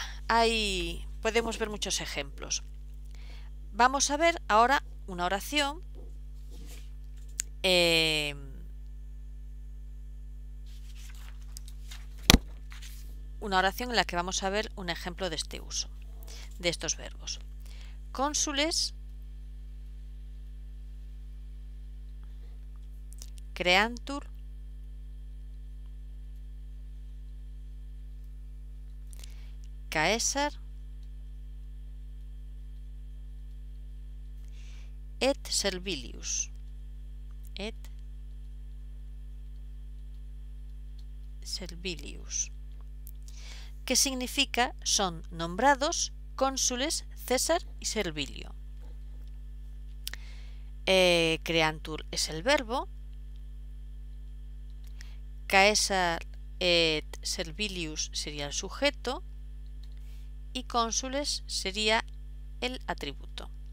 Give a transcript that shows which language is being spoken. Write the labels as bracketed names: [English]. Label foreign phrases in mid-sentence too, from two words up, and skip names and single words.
[Spanish] Ahí podemos ver muchos ejemplos. Vamos a ver ahora una oración en la que vamos a ver un ejemplo de este uso, de estos verbos. [Latin] Cónsules, creantur, caesar, et servilius. Et servilius. [Spanish] ¿Qué significa? Son nombrados cónsules César y Servilio. Creantur es el verbo, Caesar et Servilius sería el sujeto y cónsules sería el atributo.